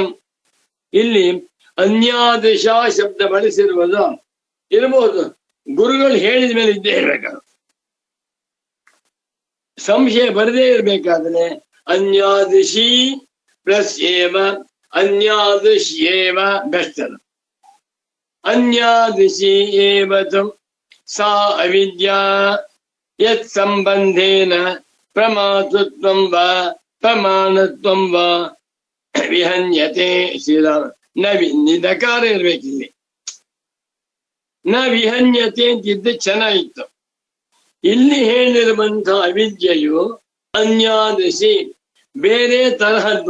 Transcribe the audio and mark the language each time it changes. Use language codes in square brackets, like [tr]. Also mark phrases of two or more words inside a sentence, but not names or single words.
[kn] ಇಲ್ಲಿ ಅನ್ಯಾದೃಶ ಶಬ್ದ ಬಳಸಿರುವುದು ಇರಬಹುದು, ಗುರುಗಳು ಹೇಳಿದ ಮೇಲೆ ಇದ್ದೇ ಇರ್ಬೇಕಾದ್ರೆ, ಸಂಶಯ ಬರದೇ ಇರ್ಬೇಕಾದ್ರೆ ಅನ್ಯಾದೃಶಿ ಪ್ಲಸ್ ಏವ ಅನ್ಯಾದೃಶ್ ಏವ ಬೆಸ್ಟ್. [sa] ಅನ್ಯಾದೃಶಿ ಏವತು ಸಾ ಅವಿದ್ಯಾ ಯತ್ ಸಂಬಂಧೇನ ಪ್ರಮಾತೃತ್ವಂ ವಾ ಪ್ರಮಾಣತ್ವಂ ವಾ ವಿಹನ್ಯತೆ. [kn] ಶ್ರೀರಾಮ ನಿದಕಾರ ಇರ್ಬೇಕಿಲ್ಲಿ. [sa] ನ ವಿಹನ್ಯತೆ [kn] ಅಂತಿದ್ದು ಚೆನ್ನಾಗಿತ್ತು. ಇಲ್ಲಿ ಹೇಳಿರುವಂತಹ ಅವಿದ್ಯೆಯು ಅನ್ಯಾದೃಶಿ, ಬೇರೆ ತರಹದ್ದು.